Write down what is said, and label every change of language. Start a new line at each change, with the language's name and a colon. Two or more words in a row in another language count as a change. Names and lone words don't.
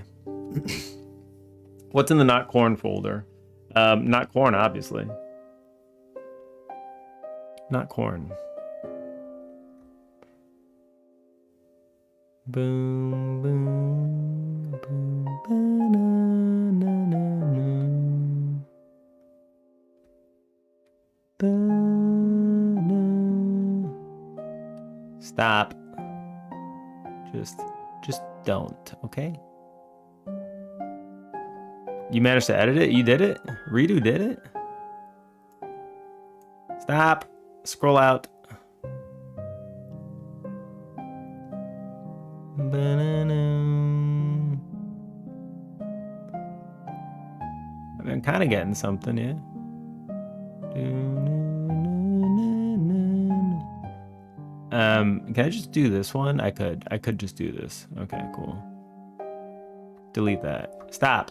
English: What's in the not corn folder? Not corn, obviously. Not corn. Boom, boom, boom, ba-na-na-na-na. Ba-na. Stop. Just don't, okay? You managed to edit it? You did it? Redo did it? Stop. Scroll out. Ba-na-na. I mean, I'm kind of getting something, yeah. Can I just do this one? I could just do this. Okay, cool. Delete that. Stop.